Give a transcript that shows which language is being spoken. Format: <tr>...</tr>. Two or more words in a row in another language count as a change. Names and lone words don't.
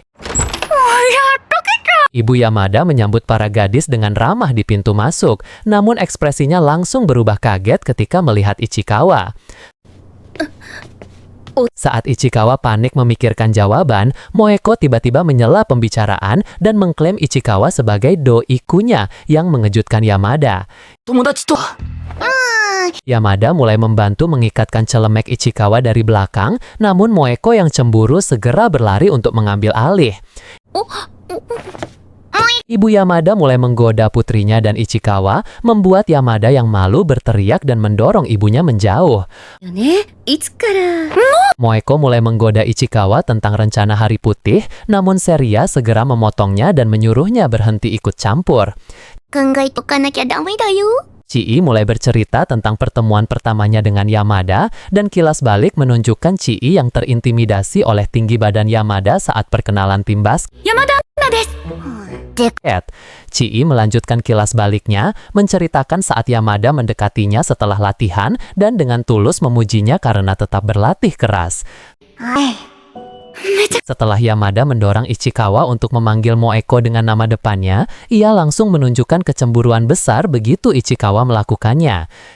<id>Ibu Yamada menyambut para gadis dengan ramah di pintu masuk, namun ekspresinya langsung berubah kaget ketika melihat Ichikawa. Saat Ichikawa panik memikirkan jawaban, Moeko tiba-tiba menyela pembicaraan dan mengklaim Ichikawa sebagai doi-kunya yang mengejutkan Yamada.</id> <ja>友達と。</ja> <id>Yamada mulai membantu mengikatkan celemek Ichikawa dari belakang, namun Moeko yang cemburu segera berlari untuk mengambil alih. Ibu Yamada mulai menggoda putrinya dan Ichikawa, membuat Yamada yang malu berteriak dan mendorong ibunya menjauh.</id> <ja>よね。いつから。</ja> <id>Moeko mulai menggoda Ichikawa tentang rencana Hari Putih, namun Seria segera memotongnya dan menyuruhnya berhenti ikut campur.</id> <ja>考えとかなきゃダメだよ。</ja> <id>Chii mulai bercerita tentang pertemuan pertamanya dengan Yamada, dan kilas balik menunjukkan Chii yang terintimidasi oleh tinggi badan Yamada saat perkenalan tim basket.</id> <ja>山田アナです。</ja> <id>Chii melanjutkan kilas baliknya, menceritakan saat Yamada mendekatinya setelah latihan dan dengan tulus memujinya karena tetap berlatih keras. Setelah Yamada mendorong Ichikawa untuk memanggil Moeko dengan nama depannya, ia langsung menunjukkan kecemburuan besar begitu Ichikawa melakukannya.</id>